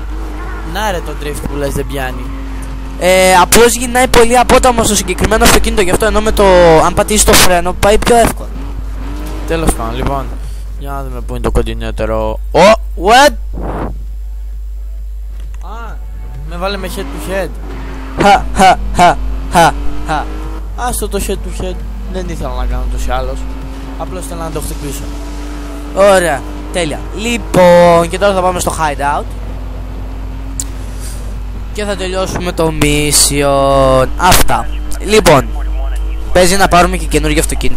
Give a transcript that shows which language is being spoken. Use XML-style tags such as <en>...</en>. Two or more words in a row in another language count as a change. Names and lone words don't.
<el>Να ρε το drift που λες δεν πιάνει. Απλώς γυρνάει πολύ απόταμο στο συγκεκριμένο αυτοκίνητο, γι' αυτό ενώ με το αν πατήσει το φρένο πάει πιο εύκολα. Τέλος πάντων, λοιπόν. Για να δούμε πού είναι το κοντινότερο. What? Με βάλε με</el> <en>head to head.</en> <el>Άστο το</el> <en>head to head.</en> <el>Δεν ήθελα να κάνω τόσο άλλος. Απλώς ήθελα να το χτυπήσω. Ωραία, τέλεια. Λοιπόν, και τώρα θα πάμε στο hideout και θα τελειώσουμε το mission. Αυτά. Λοιπόν, παίζει να πάρουμε και καινούργιο αυτοκίνητο.</el>